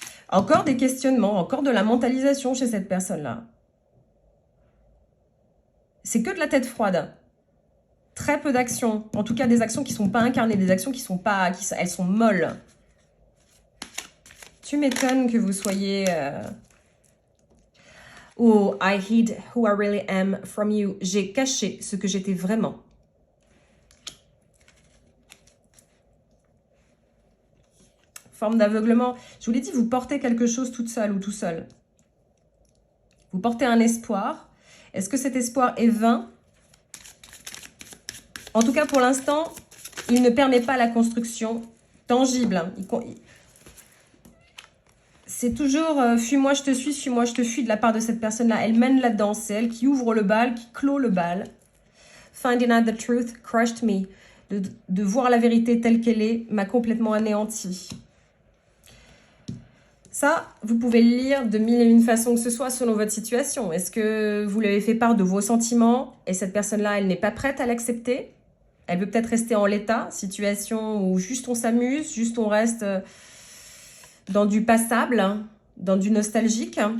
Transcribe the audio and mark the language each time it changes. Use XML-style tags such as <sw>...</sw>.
<fr>Encore des questionnements, encore de la mentalisation chez cette personne-là. C'est que de la tête froide. Très peu d'actions. En tout cas, des actions qui ne sont pas incarnées, des actions qui sont pas... elles sont molles. Tu m'étonnes que vous soyez...</fr> <en>Oh, I hid who I really am from you.</en> <fr>J'ai caché ce que j'étais vraiment. Forme d'aveuglement. Je vous l'ai dit, vous portez quelque chose toute seule ou tout seul. Vous portez un espoir. Est-ce que cet espoir est vain? En tout cas, pour l'instant, il ne permet pas la construction tangible. C'est toujours fuis-moi, je te suis, fuis-moi, je te fuis de la part de cette personne-là. Elle mène là-dedans, c'est elle qui ouvre le bal, qui clôt le bal.</fr> <en>Finding out the truth crushed me.</en> <fr>De voir la vérité telle qu'elle est m'a complètement anéanti. Ça, vous pouvez le lire de mille et une façons que ce soit selon votre situation. Est-ce que vous lui avez fait part de vos sentiments et cette personne-là, elle n'est pas prête à l'accepter? Elle veut peut-être rester en l'état, situation où juste on s'amuse, juste on reste dans du passable, dans du nostalgique.</fr>